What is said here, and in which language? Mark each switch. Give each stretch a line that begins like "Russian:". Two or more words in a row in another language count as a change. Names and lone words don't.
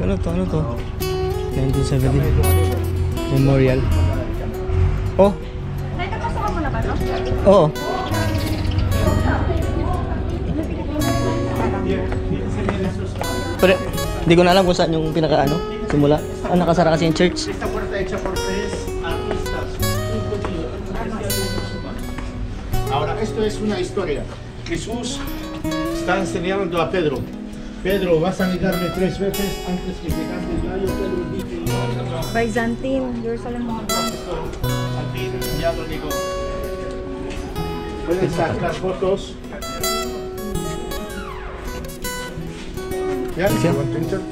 Filipino: Ano to? 1970 Memorial. Oh, Nakapasok mo na ba, no? oo. Pero, hindi ko na alam kung saan yung simula. Nakasara kasi yung church.
Spanish: Esta puerta hecha por 3 artistas. Ahora, esto es una historia. Jesús está enseñando a Pedro. Pedro, vas a negarme 3 veces antes que te cante el gallo. Pedro dice, Byzantine, Jerusalem. al fin ya lo negó. Pueden sacar fotos. ¿Ya? Sí.
English: ¿You want to enter?